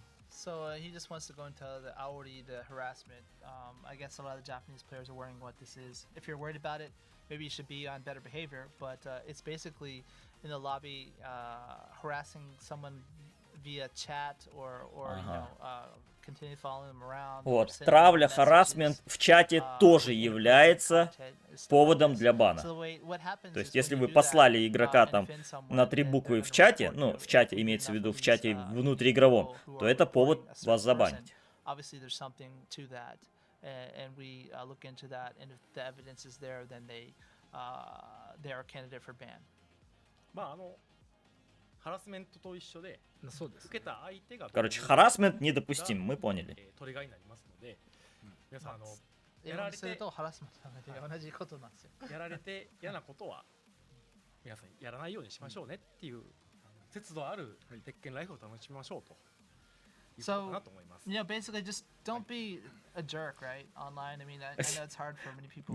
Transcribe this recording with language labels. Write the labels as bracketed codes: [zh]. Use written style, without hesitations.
[en] So he just wants to go into the aori, the harassment. I guess a lot of the Japanese players are wondering what this is. If you're worried about it, maybe you should be on better behavior. But it's basically in the lobby harassing someone via chat or you know, continue following them around. [ru] Вот, травля, харассмент в чате тоже является поводом для бана. То есть, если вы послали игрока там на 3 буквы в чате, ну, в чате имеется в виду, в чате внутриигровом, то это повод вас забанить. [en] Obviously, there's something to that, and we look into that, and if the evidence is there, then they are a candidate for ban. [ja] まあハラスメントと一緒でそうですね。受けた相手が [ru] Короче, харассмент недопустим, мы поняли. [ja] トリガーになりますので皆さん英語にするとハラスメントなので同じことなんですよ。やられて嫌なことは皆さんやらないようにしましょうねっていう節度ある鉄拳ライフを楽しみましょうということかなと思います。 [en] You know, basically, just don't be a jerk, right? Online. I mean, I know it's hard for many people.